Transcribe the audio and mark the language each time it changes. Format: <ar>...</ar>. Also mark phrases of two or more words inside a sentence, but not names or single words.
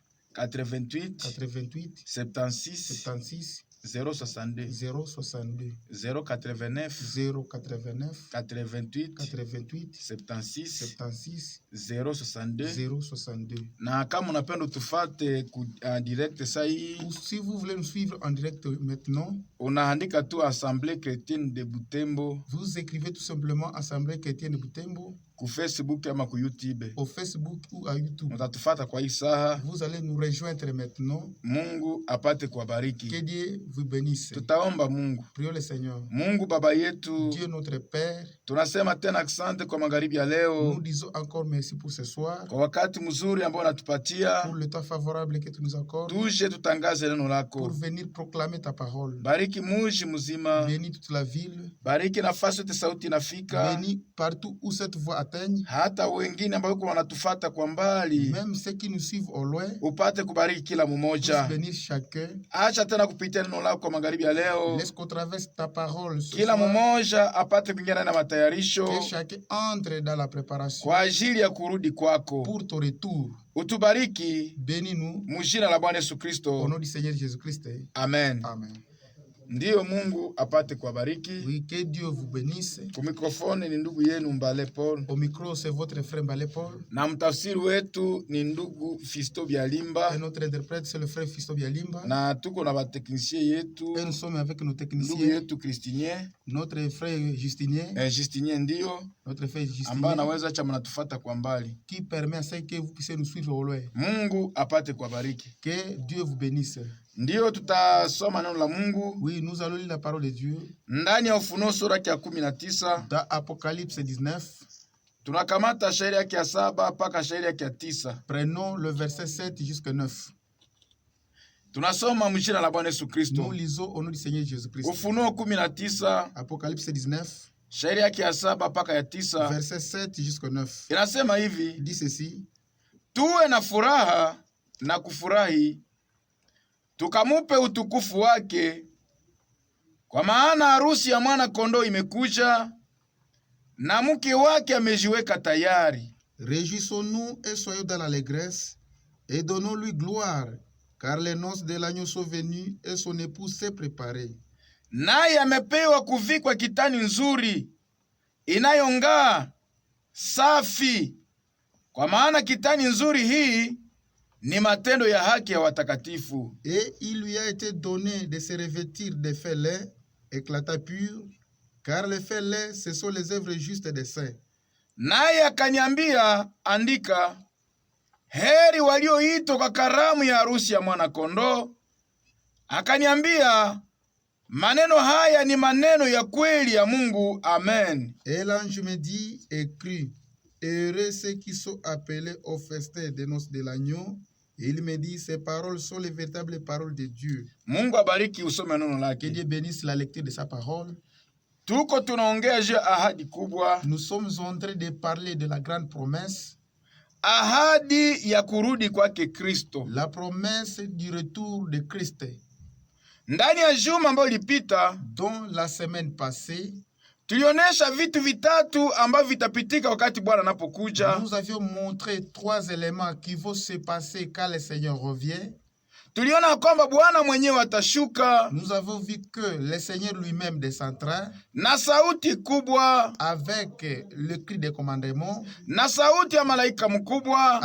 <sw>88 88 76 76 062 062 089 089 88 88 76 76 062. 062. Na kama unapenda tufate</sw> <fr>en direct</fr> <sw>sai,</sw> <fr>Ou si vous voulez nous suivre en direct maintenant,</fr> <sw>unaandika tu Assemblée Chrétienne de Butembo</sw> <fr>vous écrivez tout simplement Assemblée chrétienne de Butembo</fr> <sw>ku Facebook ama ku YouTube,</sw> <fr>au Facebook ou à YouTube.</fr> <sw>utatufata kwa hii saha.</sw> <fr>Vous allez nous rejoindre maintenant.</fr> <sw>Mungu apate kuwabariki.</sw> <fr>Que Dieu vous bénisse.</fr> <sw>Tutaomba Mungu.</sw> <fr>Prions le Seigneur.</fr> <sw>Mungu Baba yetu,</sw> <fr>Dieu notre Père,</fr> <sw>tunasema tena asante kwa magharibi ya leo,</sw> <fr>nous disons encore merci pour ce soir,</fr> <sw>kwa wakati mzuri ambao unatupatia</sw> <fr>pour le temps favorable que tu nous accordes,</fr> <sw>tuje tutangaze neno</sw> <fr>pour</fr> <sw>lako.</sw> <fr>venir proclamer ta parole.</fr> <sw>Bariki muji mzima,</sw> <fr>Bénis toute la ville,</fr> <sw>bariki nafasi yote sauti inafika,</sw> <fr>bénis partout où cette voix atteigne,</fr> <sw>hata wengine ambao wanatufata kwa mbali,</sw> <fr>même ceux qui nous suivent au loin,</fr> <sw>upate kubariki kila mmoja.</sw> <fr>bénis chacun.</fr> <sw>Acha tena kupitia neno lako kwa magharibi ya leo,</sw> <fr>Laisse qu'on traverse ta parole ce</fr> <sw>kila</sw> <fr>soir,</fr> <sw>mmoja apate kuingia na matayarisho</sw> <fr>que chacun entre dans la préparation</fr> <sw>kwa ajili ya kurudi kwako.</sw> <fr>pour ton retour.</fr> <sw>Utubariki</sw> <fr>Bénis-nous</fr> <sw>mujina la Bwana Yesu</sw> <fr>au</fr> <sw>Kristo,</sw> <fr>nom du Seigneur Jésus-Christ.</fr> <sw>amen.</sw> <fr>Amen.</fr> <sw>Ndiyo, Mungu apate kuwabariki.</sw> <fr>Oui, que Dieu vous bénisse.</fr> <sw>Ku mikrofoni ni ndugu yenu Mbale Paul,</sw> <fr>Au micro, c'est votre frère Mbale Paul.</fr> <sw>na mtafsiri wetu ni ndugu Fisto</sw> <fr>Et</fr> <sw>Byalimba,</sw> <fr>notre interprète, c'est le frère Fisto Bialimba.</fr> <sw>na tuko na bateknisie yetu</sw> <fr>Et nous sommes avec nos</fr> <sw>ndugu</sw> <fr>techniciens,</fr> <sw>yetu Kristinien</sw> <fr>notre frère Justinien,</fr> <sw>Justinien ndiyo</sw> <fr>notre frère</fr> <sw>ambaye</sw> <fr>Justinien,</fr> <sw>anaweza acha mnatufata kwa mbali.</sw> <fr>qui permet à ce que vous puissiez nous suivre au loin.</fr> <sw>Mungu apate kuwabariki.</sw> <fr>Que Dieu vous bénisse.</fr> <sw>Ndiyo, tutasoma neno la Mungu</sw> <fr>Oui, nous allons lire la parole de Dieu</fr> <sw>ndani ya Ufunuo sura ya 19.</sw> <fr>dans Apocalypse 19.</fr> <sw>Tunakamata shairi yake ya 7 mpaka shairi yake ya 9.</sw> <fr>Prenons le verset 7 jusqu'à 9.</fr> <sw>Tunasoma mjina la Bwana Yesu</sw> <fr>Nous</fr> <sw>Kristo.</sw> <fr>lisons au nom du Seigneur Jésus-Christ.</fr> <sw>Ufunuo 19</sw> <fr>Apocalypse 19,</fr> <sw>shairi yake ya 7 mpaka ya 9</sw> <fr>verset 7 jusqu'à 9.</fr> <sw>inasema</sw> <fr>Il</fr> <sw>hivi:</sw> <fr>dit ceci:</fr> <sw>tuwe na furaha na kufurahi, tukamupe utukufu wake, kwa maana harusi ya mwana kondoo imekuja, na mke wake amejiweka tayari.</sw> <fr>Réjouissons-nous et soyons dans l'allégresse, et donnons-lui gloire, car les noces de l'agneau sont venues, et son épouse s'est préparée.</fr> <sw>Naye amepewa kuvikwa kitani nzuri inayong'aa safi, kwa maana kitani nzuri hii ni matendo ya haki ya watakatifu.</sw> <fr>Et il lui a été donné de se revêtir de faits laids, éclatants purs, car les faits laids, ce sont les œuvres justes des saints.</fr> <sw>Naye akaniambia, andika, heri walioitwa kwa karamu ya harusi ya mwana kondoo. Akaniambia, maneno haya ni maneno ya kweli ya Mungu. Amen.</sw> <fr>Et l'ange me dit, écris, heureux ceux qui sont appelés au festin des noces de l'agneau. Et il me dit, ces paroles sont les véritables paroles de Dieu.</fr> <sw>Mungu abariki usome neno</sw> <fr>Que</fr> <sw>lake.</sw> <fr>Dieu bénisse la lecture de sa parole.</fr> <sw>Tuko tunaongea juu ya ahadi kubwa,</sw> <fr>Nous sommes en train de parler de la grande promesse,</fr> <sw>ahadi ya kurudi kwake Kristo.</sw> <fr>la promesse du retour de Christ.</fr> <sw>Ndani ya juma ambayo ilipita,</sw> <fr>Dont la semaine passée,</fr> <sw>tulionesha vitu vitatu ambavyo vitapitika wakati Bwana anapokuja.</sw> <fr>nous avions montré 3 éléments qui vont se passer quand le Seigneur revient.</fr> <sw>Tuliona kwamba Bwana mwenyewe atashuka</sw> <fr>Nous avons vu que le Seigneur lui-même descendra</fr> <sw>na sauti kubwa,</sw> <fr>avec le cri des commandements,</fr> <sw>na sauti ya malaika mkubwa,</sw>